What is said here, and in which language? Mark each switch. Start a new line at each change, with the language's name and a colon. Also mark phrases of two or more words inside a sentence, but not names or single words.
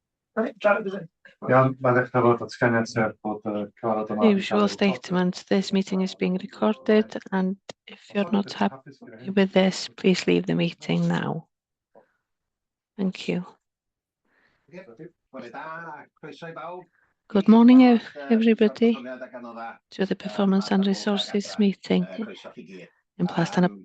Welsh: Iawn, mae'n dechrau fod datganiad sef bod y cyfarfod yma yn
English: Usual statement, this meeting is being recorded, and if you're not happy with this, please leave the meeting now. Thank you. Good morning, everybody, to the Performance and Resources meeting in Plastanable.